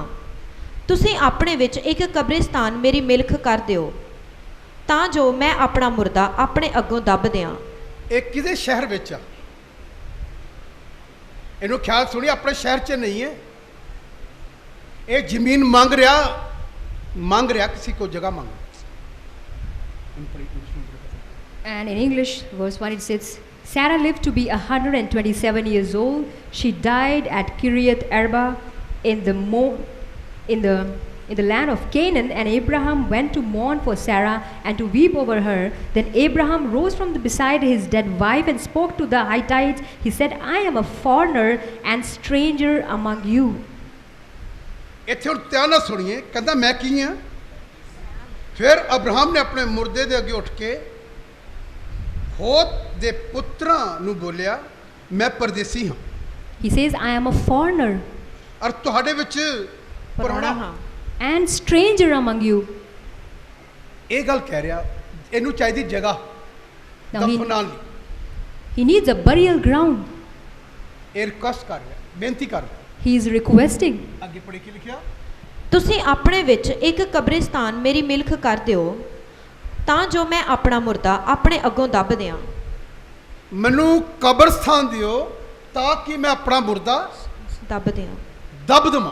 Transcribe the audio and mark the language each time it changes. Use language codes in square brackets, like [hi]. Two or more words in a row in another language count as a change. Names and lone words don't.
[pa] ਤੁਸੀਂ ਆਪਣੇ ਵਿੱਚ ਇੱਕ ਕਬਰਿਸਤਾਨ ਮੇਰੀ ਮਿਲਕ ਕਰ ਦਿਓ, ਤਾਂ ਜੋ ਮੈਂ ਆਪਣਾ ਮੁਰਦਾ ਆਪਣੇ ਅੱਗੋਂ ਦੱਬ ਦਿਆਂ। ਇਹ ਕਿਹਦੇ ਸ਼ਹਿਰ ਵਿੱਚ ਆ? ਇਹਨੂੰ ਖਿਆਲ ਸੁਣੀ, ਆਪਣੇ ਸ਼ਹਿਰ 'ਚ ਨਹੀਂ ਹੈ। ਇਹ ਜ਼ਮੀਨ ਮੰਗ ਰਿਹਾ ਕਿਸੇ ਕੋ ਜਗ੍ਹਾ ਮੰਗ। [en] And in English, verse 1, it says, Sarah lived to be 127 years old. She died at Kiriath Arba in the land of Canaan, and Abraham went to mourn for Sarah and to weep over her. Then Abraham rose from beside his dead wife and spoke to the Hittites. He said, I am a foreigner and stranger among you. [pa] ਇੱਥੇ ਹੁਣ ਧਿਆਨ ਨਾਲ ਸੁਣੀਏ, ਕਹਿੰਦਾ ਮੈਂ ਕੀ ਹਾਂ। ਫਿਰ ਅਬਰਾਹਮ ਨੇ ਆਪਣੇ ਮੁਰਦੇ ਦੇ ਅੱਗੇ ਉੱਠ ਕੇ ਹੋਤ ਦੇ ਪੁੱਤਰਾਂ ਨੂੰ ਬੋਲਿਆ, ਮੈਂ ਪਰਦੇਸੀ ਹਾਂ। [en] He says, I am a foreigner [pa] ਔਰ ਤੁਹਾਡੇ ਵਿੱਚ ਪ੍ਰਾਹੁਣਾ ਹਾਂ। [en] and stranger among you. [pa] ਇਹ ਗੱਲ ਕਹਿ ਰਿਹਾ, ਇਹਨੂੰ ਚਾਹੀਦੀ ਜਗ੍ਹਾ [en] Now [pa] ਦਫਨਾਉਣ ਲਈ। [en] he needs a burial ground. [pa] ਇਹ ਰਿਕੁਐਸਟ ਕਰ ਰਿਹਾ, ਬੇਨਤੀ ਕਰ ਰਿਹਾ। [en] He is requesting. [pa] ਅੱਗੇ ਪੜ੍ਹੀ ਕੀ ਲਿਖਿਆ? ਤੁਸੀਂ ਆਪਣੇ ਵਿੱਚ ਇੱਕ ਕਬਰਿਸਤਾਨ ਮੇਰੀ ਮਿਲਕ ਕਰ ਦਿਓ ਤਾਂ ਜੋ ਮੈਂ ਆਪਣਾ ਮੁਰਦਾ ਆਪਣੇ ਅੱਗੋਂ ਦੱਬ ਦਿਆਂ। ਮੈਨੂੰ ਕਬਰਸਤਾਨ ਦਿਓ ਤਾਂ ਕਿ ਮੈਂ ਆਪਣਾ ਮੁਰਦਾ ਦੱਬ ਦਿਆਂ। ਦੱਬ ਦੇਵਾਂ।